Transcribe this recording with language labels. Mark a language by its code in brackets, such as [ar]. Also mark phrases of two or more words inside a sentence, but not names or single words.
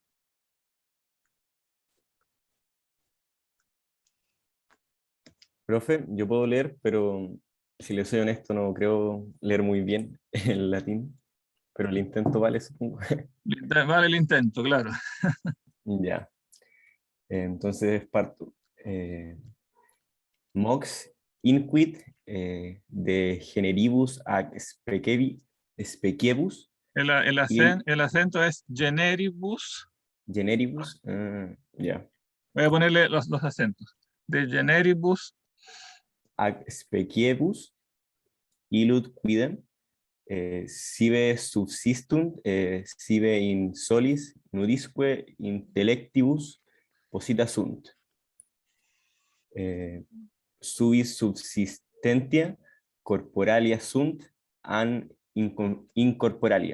[es] Profe, yo puedo leer, pero si le soy honesto, no creo leer muy bien el latín, pero el intento vale, supongo. Vale el intento, claro. Ya. Entonces parto. [la] Mox inquit de generibus ac speciebus [es] El acento es generibus. generibus. Ya. Voy a ponerle los acentos. [la] De generibus Ac speciebus illud quidem sive subsistunt sive in solis nudisque intellectibus posita sunt. Suis subsistentia corporalia sunt an incorporalia.